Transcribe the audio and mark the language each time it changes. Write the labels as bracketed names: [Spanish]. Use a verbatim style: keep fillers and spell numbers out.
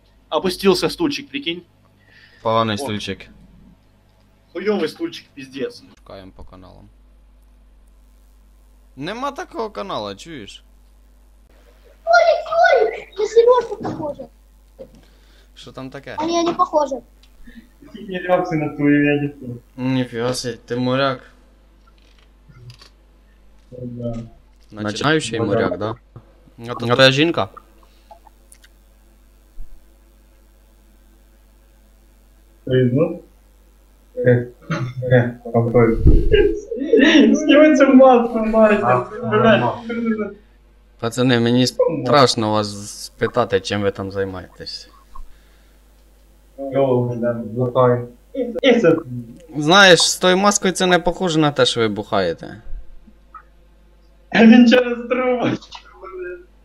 [Russian] Опустился стульчик, прикинь. [Ukrainian] Поганий О. стульчик. [Russian] Хуёвый стульчик, пиздец. [Ukrainian] Шукаємо по каналам. Нема такого каналу, чуєш? [Russian] Ой, на Сережку похоже. [Ukrainian] Що там таке? [Russian] Они не похожи. [Ukrainian] Ніфіга себе, ти моряк. Начинаючий моряк, да? А то твоя жінка? [Russian] Признал? Снимай эту маску, Марья, блядь. [Ukrainian] Пацани, мені страшно вас спитати, чим ви там займаєтесь. [Russian] Голову, да, золотой. И все. [Ukrainian] Знаєш, з тою маскою це не похоже на те, що ви бухаєте. він через трубочку, блин.